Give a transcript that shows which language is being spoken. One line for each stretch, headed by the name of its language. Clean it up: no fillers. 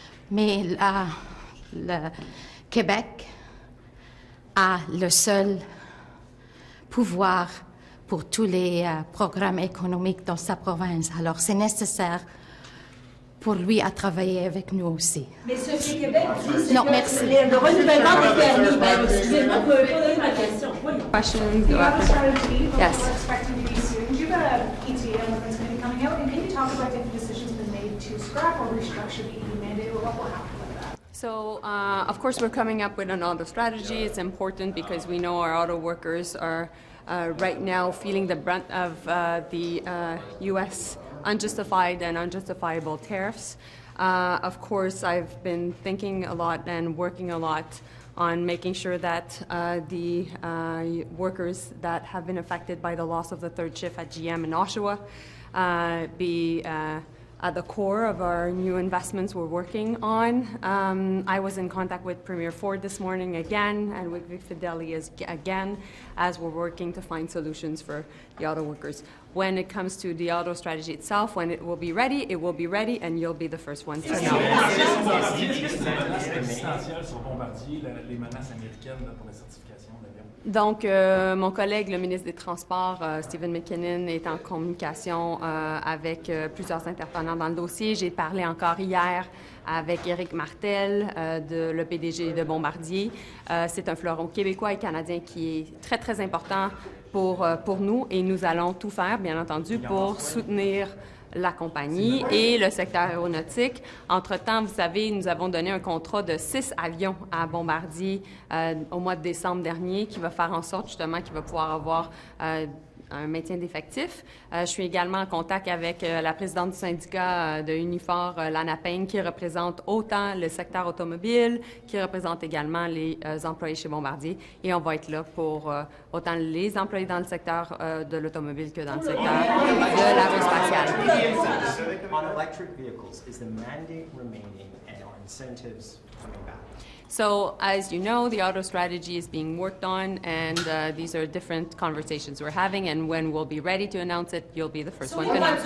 French: Mais le Québec a le seul pouvoir pour tous les programmes économiques dans sa province. Alors, c'est nécessaire pour lui à travailler avec nous aussi. Mais ce Québec dit non, merci. Le renouvellement des permis. Excusez-moi, vous pouvez poser ma question. Questions?
English: You have a strategy, but Yes. we're expecting to be soon. Do you have an ETA when it's going to be coming out? And can you talk about if the decision's been made to scrap or restructure the EU mandate, or what will happen with that? So, of course, we're coming up with another strategy. It's important because we know our auto workers are right now feeling the brunt of the U.S. unjustified and unjustifiable tariffs. Of course, I've been thinking a lot and working a lot on making sure that the workers that have been affected by the loss of the third shift at GM in Oshawa be at the core of our new investments we're working on. I was in contact with Premier Ford this morning again, and with Vic Fideli again, as we're working to find solutions for the auto workers. when it comes to the auto strategy itself, when it will be ready, and you'll be the first one to know.
French: Est-ce que c'est une menace existentielle sur Bombardier, les menaces américaines pour la certification d'avions? Donc, mon collègue, le ministre des Transports, Stephen McKinnon, est en communication avec plusieurs intervenants dans le dossier. J'ai parlé encore hier avec Éric Martel, le PDG de Bombardier. C'est un fleuron québécois et canadien qui est très, très important pour nous et nous allons tout faire, bien entendu, pour soutenir la compagnie et le secteur aéronautique. Entre-temps, vous savez, nous avons donné un contrat de 6 avions à Bombardier au mois de décembre dernier qui va faire en sorte justement qu'il va pouvoir avoir un maintien d'effectifs. Je suis également en contact avec la présidente du syndicat de Unifor, Lana Payne, qui représente autant le secteur automobile, qui représente également les employés chez Bombardier. Et on va être là pour autant les employés dans le secteur de l'automobile que dans le secteur de l'aérospatiale.
English: On electric vehicles, is the mandate remaining and are incentives coming back? So, as you know, the auto strategy is being worked on, and these are different conversations we're having, and when we'll be ready to announce it, you'll be the first one to know.